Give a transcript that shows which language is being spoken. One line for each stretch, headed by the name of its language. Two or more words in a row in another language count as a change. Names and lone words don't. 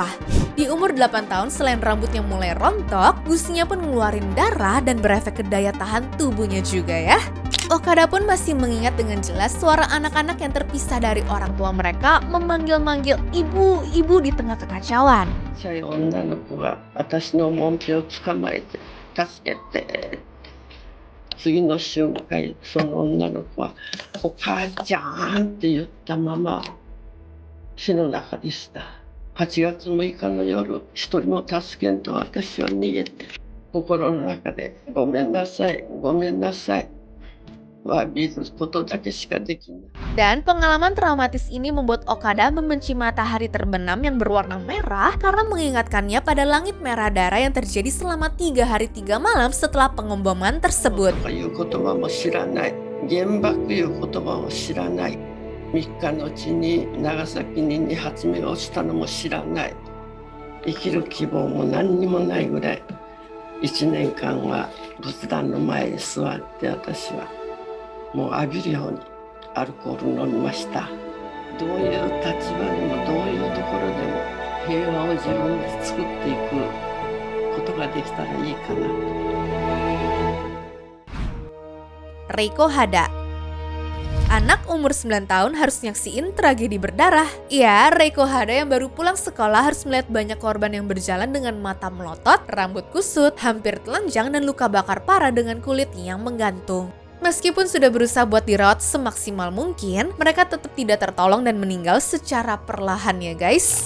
Indonesian: Di umur 8 tahun selain rambutnya mulai rontok, gusinya pun ngeluarin darah dan berefek ke daya tahan tubuhnya juga ya. Okada pun masih mengingat dengan jelas suara anak-anak yang terpisah dari orang tua mereka memanggil-manggil ibu-ibu di tengah kekacauan.
Japanese: ちっちゃい女の子が私のもんぺを捕まえて助けて。次の瞬間その女の子は「お母ちゃん」って言ったまま死の中でした。8月6日の夜一人も助けんと私は逃げて心の中で「ごめんなさいごめんなさい」詫びることだけしかできない。
Indonesian: Dan pengalaman traumatis ini membuat Okada membenci matahari terbenam yang berwarna merah karena mengingatkannya pada langit merah darah yang terjadi selama 3 hari 3 malam setelah pengeboman tersebut.
Japanese: いう言葉も知らない、原爆いう言葉も知らない、3日のうちに長崎に2発目が落ちたのも知らない、生きる希望も何にもないぐらい1年間は仏壇の前に座って私はもう浴びるようにアルコール飲みました。どういう立場でもどういうところでも平和を自分で作っていくことができたらいいかな。
Indonesian: Reiko Hada. Anak umur 9 tahun harus nyaksiin tragedi berdarah. Ya, Reiko Hada yang baru pulang sekolah harus melihat banyak korban yang berjalan dengan mata melotot, rambut kusut, hampir telanjang dan luka bakar parah dengan kulit yang menggantung. Meskipun sudah berusaha buat dirawat semaksimal mungkin, mereka tetap tidak tertolong dan meninggal secara perlahan ya guys.